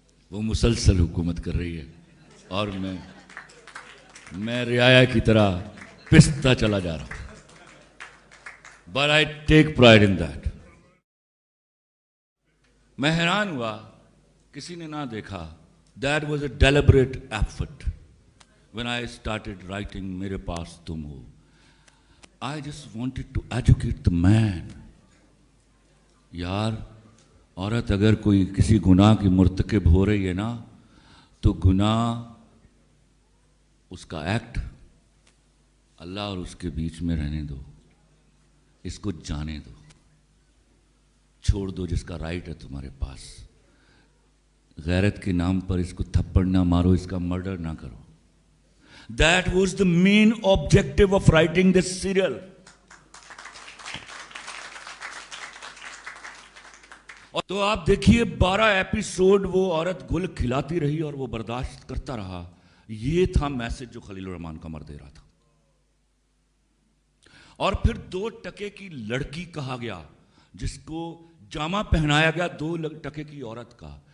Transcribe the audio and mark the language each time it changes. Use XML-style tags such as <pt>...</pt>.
<ur>وہ مسلسل حکومت کر رہی ہے اور میں رعایا کی طرح پستا چلا جا رہا ہوں.</ur> <en>But I take pride in that.</en> <ur>میں حیران ہوا, کسی نے نہ دیکھا.</ur> <en>That was a deliberate effort. When I started writing Mere Paas Tum Ho, I just wanted to educate the man.</en> <ur>یار عورت اگر کوئی کسی گناہ کی مرتکب ہو رہی ہے نا تو گناہ اس کا ایکٹ اللہ اور اس کے بیچ میں رہنے دو, اس کو جانے دو, چھوڑ دو جس کا رائٹ ہے تمہارے پاس. غیرت کے نام پر اس کو تھپڑ نہ مارو, اس کا مرڈر نہ کرو.</ur> <en>That was the main objective of writing this serial.</en> <ur>اور تو آپ دیکھیے 12 ایپیسوڈ وہ عورت گل کھلاتی رہی اور وہ برداشت کرتا رہا. یہ تھا میسج جو خلیل الرحمن قمر دے رہا تھا. اور پھر 2 ٹکے کی لڑکی کہا گیا جس کو جامہ پہنایا گیا 2 ٹکے کی عورت کا.</ur>